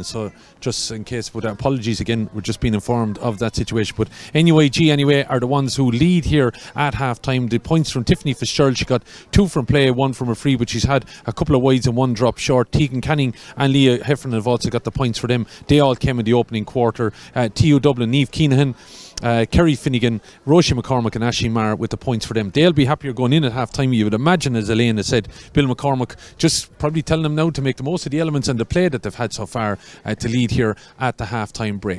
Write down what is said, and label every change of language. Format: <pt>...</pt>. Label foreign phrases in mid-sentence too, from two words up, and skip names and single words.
<en>So just in case, but apologies again, we're just being informed of that situation. But NUIG anyway are the ones who lead here at half time. The points from Tiffany Fitzgerald, she got 2 from play, 1 from a free, but she's had a couple of wides and 1 drop short. Tegan Canning and Leah Heffernan have also got the points for them. They all came in the opening quarter. TU Dublin, Niamh Keenahan, Kerry Finnegan, Roisin McCormack and Aisling Maher with the points for them. They'll be happier going in at half time, you would imagine, as Elaine has said. Bill McCormack just probably telling them now to make the most of the elements and the play that they've had so far to lead here at the half time break.</en>